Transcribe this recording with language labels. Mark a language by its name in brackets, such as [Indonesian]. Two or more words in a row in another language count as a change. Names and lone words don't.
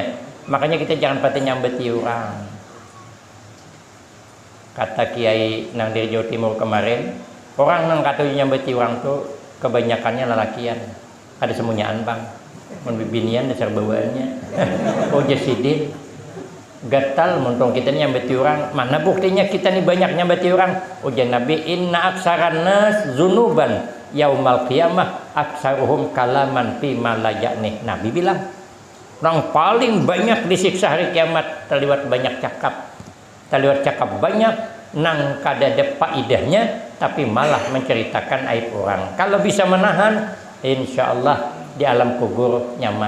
[Banjar] Makanya kita jangan pati nyambeti orang. Kata Kiai nang dari Jawa Timur kemarin, orang nang kata nyambeti orang tuh kebanyakannya lelakian. Ada semunyaan bang, membibinian dasar bawaannya. Oh jasidin, gatal muntong kita nih nyambeti orang. Mana buktinya kita nih banyak nyambeti orang? Ujian Nabi [Arabic] إن أكثر الناس ذنوبا يوم القيامة أكثرهم كلاما فيما لا يعني. [Banjar] Nabi bilang, orang paling banyak disiksa hari kiamat terlibat banyak cakap. Terlibat cakap banyak nang kada ada faidahnya, tapi malah menceritakan aib orang. Kalau bisa menahan, [Arabic] إن شاء الله [Banjar] di alam kubur nyaman.